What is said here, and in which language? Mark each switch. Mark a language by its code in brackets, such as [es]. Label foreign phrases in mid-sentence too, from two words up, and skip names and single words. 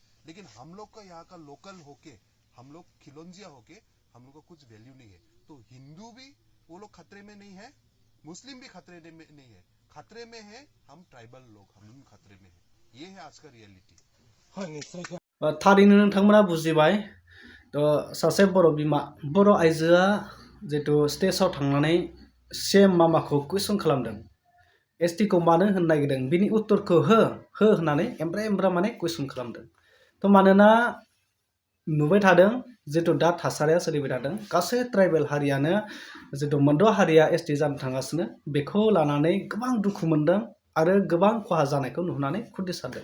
[hi] लेकिन हम लोग का यहाँ का लोकल होके, हम लोग खिलौंजिया होके, हम लोग को कुछ वैल्यू नहीं है। तो हिंदू भी वो लोग खतरे में नहीं है, मुस्लिम भी खतरे में नहीं है, खतरे में है हम ट्राइबल लोग, हम खतरे में है। ये है आज का रियलिटी। [brx] थारैनो नोंथांमोना बुजिबाय सासे बर' बिमा बर' आइजोआ जितु स्टेजाव थांनानै सेम मामाखौ कुइसन खालामदों एसटि खौ मानो होननो नागिरदों बिनि उत्तरखौ हो होननानै एमब्रा एमब्रा माने कुइसन खालामदों। थ' मानोना नुबाय थादों जितु दा थासारिया सोलिबाय थादों गासै ट्राइबेल हारियानो जितु मोनद' हारिया एसटि जानो थांगासिनो बेखौ लानानै गोबां दुखु मोनदों आरो गोबां खहा जानायखौ नुहुरनानै खुदै सारदों।